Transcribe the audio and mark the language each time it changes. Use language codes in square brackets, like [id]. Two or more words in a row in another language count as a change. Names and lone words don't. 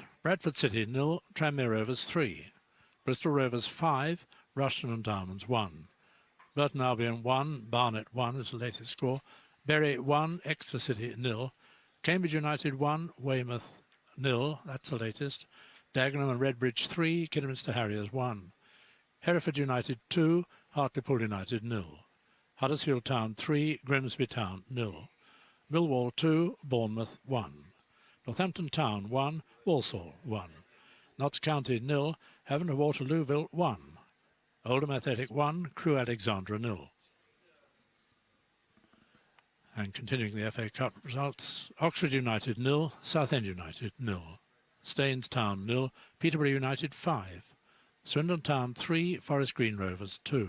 [en] Bradford City 0, Tranmere Rovers 3. Bristol Rovers 5, Rushden and Diamonds 1. Burton Albion 1, Barnet 1 is the latest score. Bury 1, Exeter City 0. Cambridge United 1, Weymouth 0, that's the latest. Dagenham and Redbridge 3, Kidderminster Harriers 1. Hereford United 2, Hartlepool United 0. Huddersfield Town 3, Grimsby Town 0. Millwall 2, Bournemouth 1. Northampton Town 1, Walsall 1. Notts County 0, Havant and Waterlooville 1. Oldham Athletic 1, Crewe Alexandra 0. And continuing the FA Cup results, Oxford United 0, Southend United 0. Staines Town 0, Peterborough United 5. Swindon Town 3, Forest Green Rovers 2.